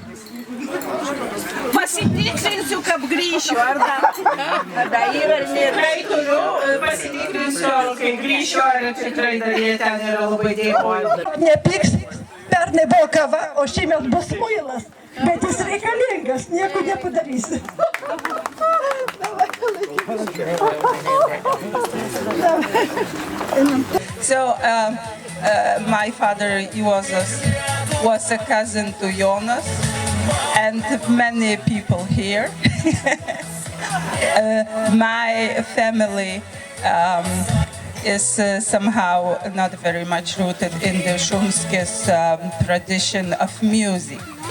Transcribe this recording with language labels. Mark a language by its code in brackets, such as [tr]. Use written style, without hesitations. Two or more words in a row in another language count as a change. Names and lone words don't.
[lt] Pasitikrinsiu, kad grįšiu, ar dar yra ir tikrai turiu, pasitikrinsiu, kai grįšiu, ar tikrai dar jie ten yra, labai dėkoju. Nepyks, pernai buvo kava, o šiemet bus muilas, bet jis reikalingas, nieko nepadarysi. [en] So my father was a cousin to Jonas and many people here. My family is somehow not very much rooted in the Šumskis tradition of music.